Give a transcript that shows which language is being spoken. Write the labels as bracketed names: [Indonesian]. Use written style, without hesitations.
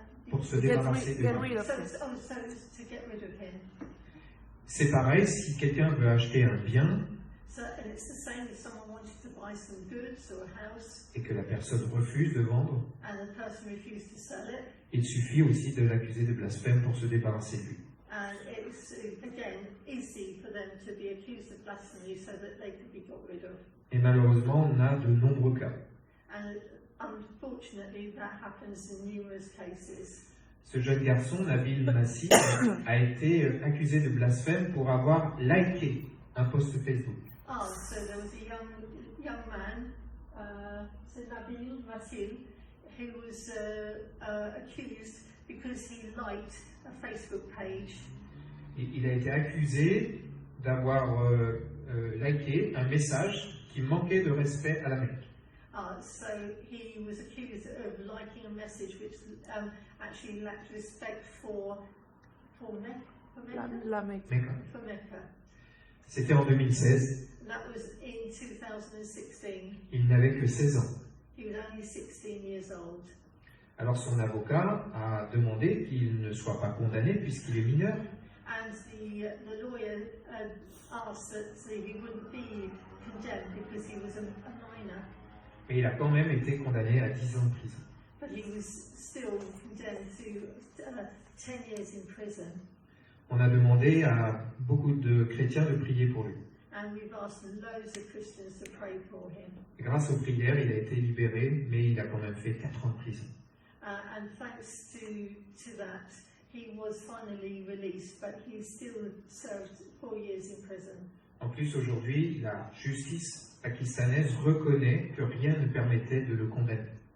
[French] Pour se débarrasser de lui. [English] To get rid of him. [French] C'est pareil si quelqu'un veut acheter un bien [English] And it's the same if someone wanted to buy some goods or a house [French] et que la personne refuse de vendre, [English] and the person refused to sell it. [French] il suffit aussi de l'accuser de blasphème pour se débarrasser de lui. [English] And it's, again, easy for them to be accused of blasphemy so that they could be got rid of. [French] Et malheureusement, on a de nombreux cas. [English] And unfortunately, that happens in numerous cases. [French] Ce jeune garçon, Nabil Massi, a été accusé de blasphème pour avoir liké un post Facebook. [English] So there was a young man, Nabil Massi, who was accused because he liked a Facebook page. [French] Il a été accusé d'avoir liké un message qui manquait de respect à la Mecque. [English] So he was accused of liking a message which actually lacked respect for Mecca. For Mecca. [French] C'était en 2016. [English] That was in 2016. [French] Il n'avait que 16 ans. [English] He was only 16 years old. [French] Alors son avocat a demandé qu'il ne soit pas condamné puisqu'il est mineur. [English] And the lawyer asked that he wouldn't be condemned because he was a minor. [French] Mais il a quand même été condamné à 10 ans de prison. [English] But he was still condemned to 10 years in prison. [French] On a demandé à beaucoup de chrétiens de prier pour lui. [English] And we've asked loads of Christians to pray for him. [French] Grâce aux prières, il a été libéré, mais il a quand même fait 4 ans de prison. [English] And thanks to that, he was finally released, but he still served 4 years in prison. [French] En plus, aujourd'hui, la justice pakistanaise reconnaît que rien ne permettait de le condamner.